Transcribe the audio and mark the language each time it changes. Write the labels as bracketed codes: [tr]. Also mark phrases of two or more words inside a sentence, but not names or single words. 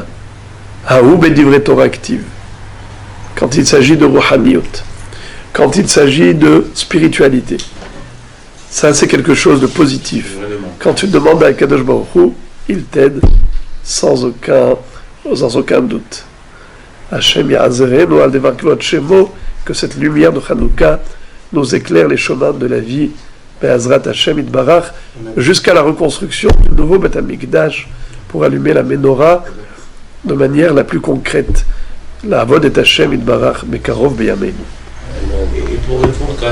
[he] הוא בדברי תורה [fr] active. Quand il s'agit de Rouhaniyot, quand il s'agit de spiritualité. Ça, c'est quelque chose de positif. Quand tu demandes à [he] קדוש ברוך הוא, [fr] il t'aide sans aucun doute. [he] השם יעזרנו על דבר כבוד שמו, [fr] que cette lumière de Hanouka nous éclaire les chemins de la vie, [he] בעזרת השם יתברך, [fr] jusqu'à la reconstruction du nouveau [he] בית המקדש [fr] pour allumer la menorah de manière la plus concrète. [he] לעבוד את השם יתברך בקרוב בימינו.